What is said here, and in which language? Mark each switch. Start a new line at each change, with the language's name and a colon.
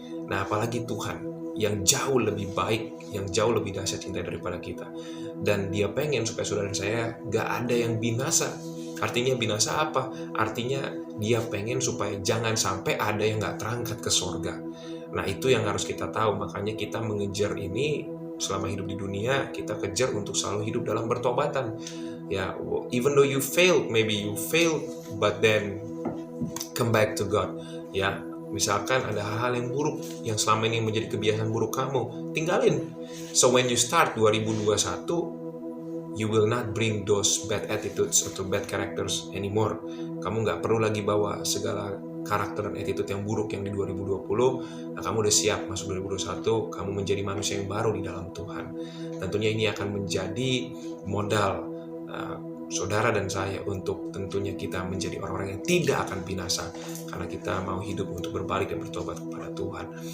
Indonesian: Nah apalagi Tuhan yang jauh lebih baik, yang jauh lebih dahsyat cinta daripada kita, dan dia pengen supaya saudara dan saya gak ada yang binasa. Artinya binasa apa? Artinya dia pengen supaya jangan sampai ada yang gak terangkat ke sorga. Nah itu yang harus kita tahu, makanya kita mengejar ini selama hidup di dunia. Kita kejar untuk selalu hidup dalam bertobatan.
English: Ya, even though you failed, maybe you failed, but then come back to God.
Indonesian: Ya, misalkan ada hal-hal yang buruk yang selama ini menjadi kebiasaan buruk kamu, tinggalin.
English: So when you start 2021, you will not bring those bad attitudes
Indonesian: atau
English: bad characters anymore.
Indonesian: Kamu nggak perlu lagi bawa segala karakter dan attitude yang buruk yang di 2020. Nah, kamu udah siap masuk 2021, kamu menjadi manusia yang baru di dalam Tuhan. Tentunya ini akan menjadi modal saudara dan saya untuk tentunya kita menjadi orang-orang yang tidak akan binasa, karena kita mau hidup untuk berbalik dan bertobat kepada Tuhan.